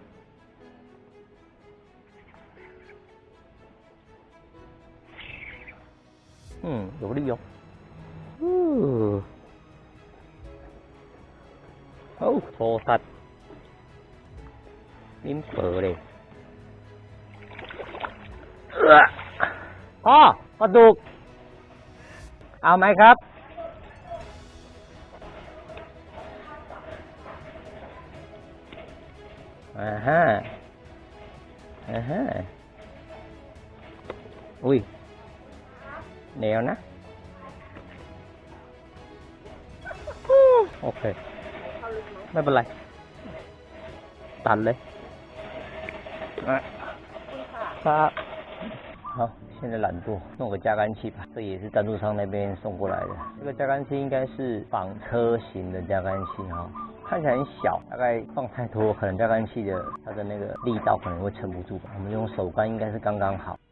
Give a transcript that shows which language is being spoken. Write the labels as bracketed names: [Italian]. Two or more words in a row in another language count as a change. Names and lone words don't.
[Chinese] 有力哦。初杀，拎薄咧。 [Thai] ปลาดุกเอาไหมครับอุ้ยเหนียวนะโอเคไม่เป็นไรตัดเลย [Chinese] ครับ好，现在懒惰，弄个加竿器吧。这也是赞助商那边送过来的。这个加竿器应该是纺车型的加竿器哈，看起来很小，大概放太多，可能加竿器的它的那个力道可能会撑不住吧。我们用手竿应该是刚刚好。